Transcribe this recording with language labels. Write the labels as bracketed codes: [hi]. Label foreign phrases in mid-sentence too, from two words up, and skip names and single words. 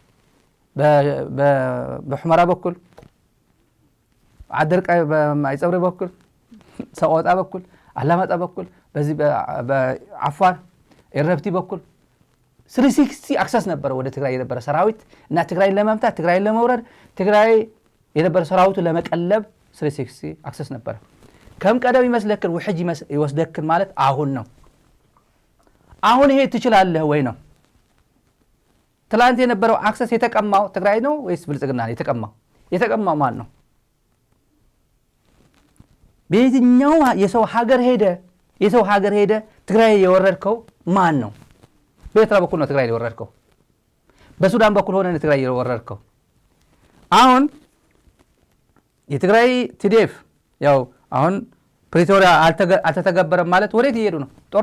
[am] በሁመራ በኩል አደርቃይ በማይጸብሪ በኩል ሰቆጣ በኩል አላማጣ በኩል በዚህ በአፋር ኤረብቲ በኩል 360 አክሰስ ነበር ወደ ትግራይ የነበረ ሰራዊት እና ትግራይን ለማምጣት ትግራይን ለመውረድ ትግራይ የነበረ ሰራዊቱ ለመቀለብ 360 አክሰስ ነበር [ti] ከም ቀደም ይመስለክን ውሕጅ ይወስደክን [am] ማለት አሁን ነው አሁን ይሄ ትችላለህ ወይ ነው ትላንት የነበረው አክሰስ የተቀማው ትግራይ ነው ወይስ ብልጽግና ነው የተቀማው ማን ነው በየትኛው የሰው ሀገር ሄደ ትግራይ የወረድከው ማን ነው በኤርትራ በኩል ነው ትግራይ የወረድከው በሱዳን በኩል ሆነ ትግራይ የወረድከው አሁን የትግራይ ቲዲኤፍ ያው አሁን ፕሪቶሪያ አልተተገበረም ማለት ወዴት ይሄዱ ነው